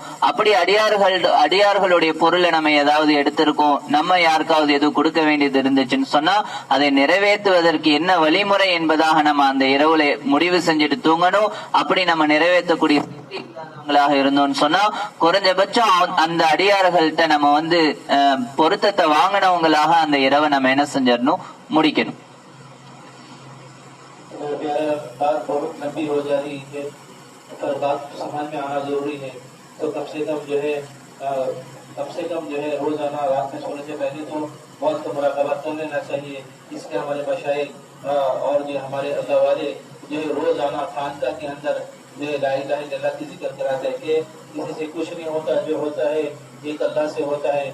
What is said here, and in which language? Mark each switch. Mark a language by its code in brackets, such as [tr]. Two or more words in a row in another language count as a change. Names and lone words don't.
[ta] அப்படி அடியார்களுடைய பொருளை நம்ம ஏதாவது எடுத்திருக்கோம், நம்ம யாருக்காவது எதுவும் கொடுக்க வேண்டியது இருந்துச்சுன்னு சொன்னா அதை நிறைவேற்றுவதற்கு என்ன வழிமுறை என்பதாக நம்ம அந்த இரவுல முடிவு செஞ்சுட்டு தூங்கணும். அப்படி நம்ம நிறைவேற்றக்கூடிய இல்லாதவங்களாக இருந்தோம்னு சொன்னா குறைஞ்சபட்சம் அந்த அடியார்கள்ட்ட நம்ம பொருத்தத்தை வாங்கினவங்களாக அந்த இரவை நம்ம என்ன செஞ்சிடணும், முடிக்கணும். [hi] बात बहुत लंबी हो जा रही है, पर बात समझ में आना जरूरी है। तो कम से कम जो है रोजाना रात में सोने से पहले तो बहुत मुराक़बा कर लेना चाहिए। इसके हमारे मशाइख और जो हमारे अल्लाह वाले जो है रोजाना खानका के अंदर जो [ar] لا إله إلا الله [hi] की जिक्र कराते हैं कि किसी से कुछ नहीं होता, जो होता है एक अल्लाह से होता है।